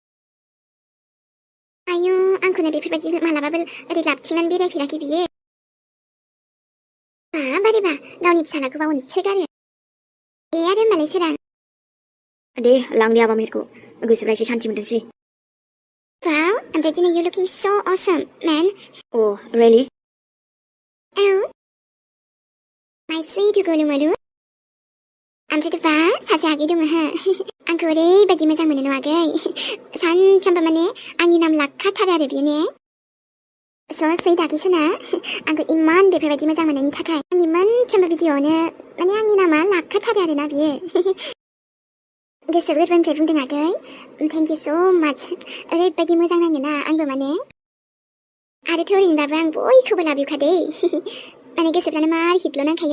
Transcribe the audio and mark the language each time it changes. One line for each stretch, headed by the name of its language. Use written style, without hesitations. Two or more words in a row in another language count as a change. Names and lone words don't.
Bodo: आयु आंखौनो बेफोरबायदि मालाबाबो ओरै लाबथिंनानै बेरायफेराखै बियो बारेबा गावनि फिसालाखौबा अनसोगारो दे आरो होमबालाय सोरां दे लांदे हाबा मेहेरखौ गोसोफ्रा एसे सान्थि मोनथोंसै
English: Wow,
Bodo: ओमफ्राय दिनै
English: you're looking so awesome, man. Oh, really?
Bodo: औ
English: my sweet
Bodo: गलुमलु ओमफ्रायथ' बा सासे आगै दङ हो आंखौ ओरैबायदि मोजां मोनो न' आगै सानफ्रामबो माने आंनि नाम लाखाथारो आरो बियो ने
English: so sweet
Bodo: आगैसोना आंखौ इमान बेफोरबायदि मोजां मोननायनि थाखाय आंनि मोनफ्रोमबो भिडिअ'आवनो माने आंनि नामा लाखाथारो आरोना बियो गोसो गोरबोनिफ्राय बुंदों आगै
English: thank you so much
Bodo: ओरैबायदि मोजां नाङोना आंबो माने आरोथ' ओरैनोबाबो आं बयखौबो लाबोखादे माने गोसोफ्रानो मार हिटल' नांखायो